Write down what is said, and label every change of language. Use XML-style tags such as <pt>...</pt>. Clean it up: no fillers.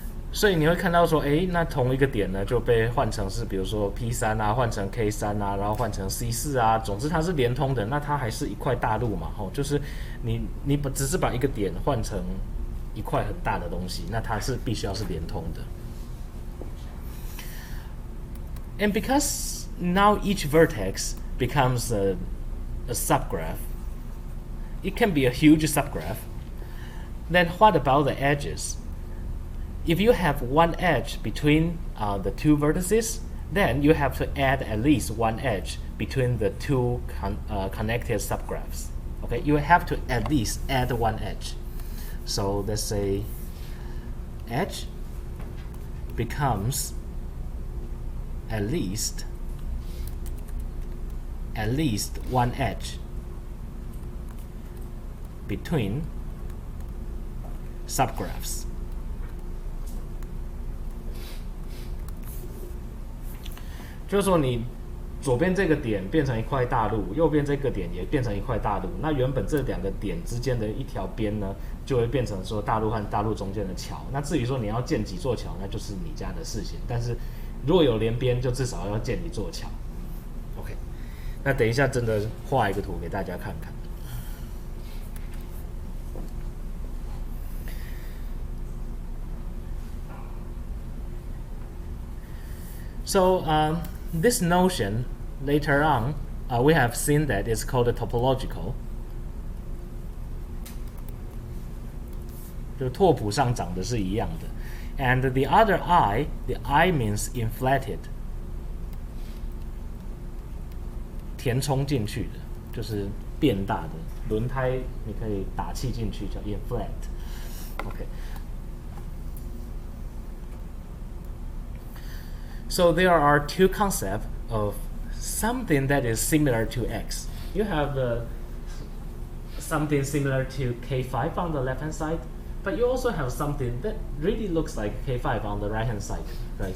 <zh>So 你会看到说，那同一个点呢就被换成是，比如说 P3啊，换成 K3啊，然后换成 C4啊，总之它是连通的，那它还是一块大陆嘛，就是你只是把一个点换成一块很大的东西，那它是必须要是连通的。</zh> <en>And because now each vertex becomes a subgraph, it can be a huge subgraph. Then what about the edges? If you have one edge between the two vertices, then you have to add at least one edge between the two connected subgraphs. Okay, you have to at least add one edge. So let's say edge becomes at least one edge between subgraphs.</en> <zh>就是说你左边这个点变成一块大陆，右边这个点也变成一块大陆，那原本这两个点之间的一条边呢，就会变成说大陆和大陆中间的桥。那至于说你要建几座桥，那就是你家的事情。但是如果有连边，就至少要建一座桥。 OK， 那等一下真的画一个图给大家看看。</zh> <en>So this notion later on we have seen that it's called a topological.</en> <zh>就拓扑上长的是一样的。</zh> <en>And the other I, the I means inflated.</en> <zh>填充进去的，就是变大的轮胎，你可以打气进去叫 inflate。OK。</zh> <en>So there are two concepts of something that is similar to X. You have something similar to K5 on the left-hand side, but you also have something that really looks like K5 on the right-hand side, right?</en>